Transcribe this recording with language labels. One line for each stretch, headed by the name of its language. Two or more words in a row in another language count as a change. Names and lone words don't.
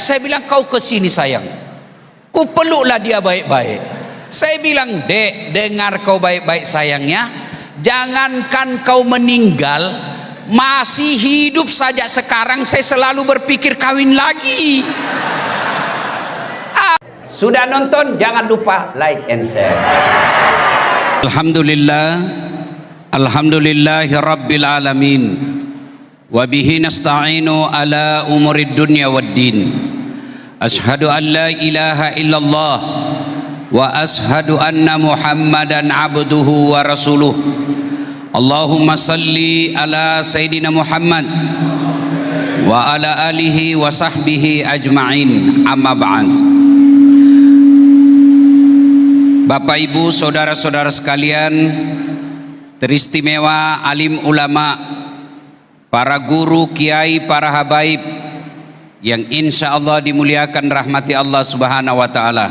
Indonesian: Saya bilang, kau kesini sayang, ku peluklah dia baik-baik. Saya bilang, Dek, dengar kau baik-baik sayangnya, jangankan kau meninggal, masih hidup saja sekarang saya selalu berpikir kawin lagi. Sudah nonton? Jangan lupa
English: like and share.
Arabic: الحمد لله، الحمد لله رب العالمين, وبه نستعين على أمور الدنيا والدين. أشهد أن لا إله إلا الله وأشهد أن محمدا عبده ورسوله. اللهم صل على سيدنا محمد وعلى آله وصحبه أجمعين، أما بعد.
Indonesian: Bapak Ibu saudara-saudara sekalian, teristimewa alim ulama, para guru, kiai, para habaib yang
Arabic: إن شاء الله
Indonesian: dimuliakan rahmati Allah
Arabic: سبحانه وتعالى.